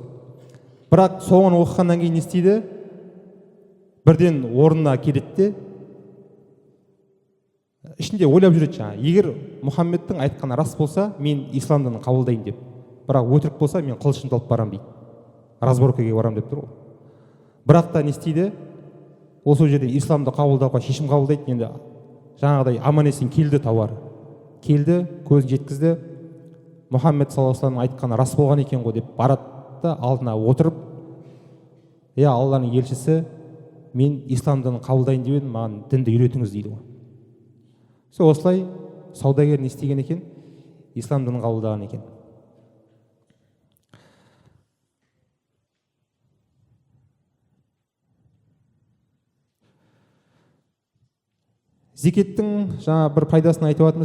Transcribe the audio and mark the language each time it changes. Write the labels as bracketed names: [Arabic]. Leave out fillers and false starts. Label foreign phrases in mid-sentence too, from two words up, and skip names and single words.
[Kazakh] Бірақ соңын оқығаннан кейін не істейді? Бірден орнына келеді де ішінде ойлап жүреді, жаңа егер Мұхаммедтің айтқаны рас болса, мен ислам дінін қабылдаймын деп, бірақ өтірік болса, мен қылышымды алып барамын дейді, разборкаға барамын деп тұр ғой. Бірақ та не істейді? Осы жерде исламды қабылдауға шешім қабылдайды. Енді жаңағыдай аман есен келді, тауар келді, көзін жеткізді, Мұхаммед [Arabic] صلى الله عليه وسلم [Kazakh] айтқаны рас болған екен ғой деп барады да алдына отырып: Алланың елшісі, мен ислам дінін қабылдайын деп едім, маған дінді үйретіңіз дейді ғой. Осылай саудагер не істеген екен? Ислам дінін қабылдаған екен. Зекеттің жаңа бір пайдасын айтып жатырмыз.